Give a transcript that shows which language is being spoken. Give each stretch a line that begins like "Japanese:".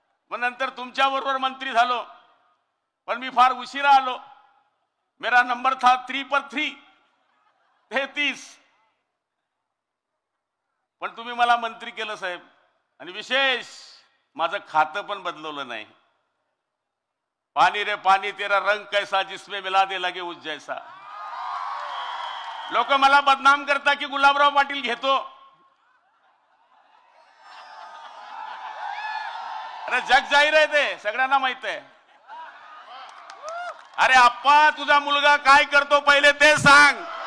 Marathi: मग नंतर तुमच्या बरोबर मंत्री झालो, पण मी फार उशिरा आलो।
Hindi: मेरा नंबर था 3 पर 3 33,
Marathi: पण तुम्ही मला मंत्री केलं साहेब। आणि विशेष माझं खातं पण बदलवलं नाही।
Hindi: पानी रे पानी तेरा रंग कैसा जिसमें मिला दे लगे उस जैसा।
Marathi: लोक मला बदनाम करता की गुलाबराव पाटील घेतो। अरे जग जाहीर आहे, ते सगळ्यांना माहित आहे। अरे आप्पा तुझा मुलगा काय करतो पहिले ते सांग।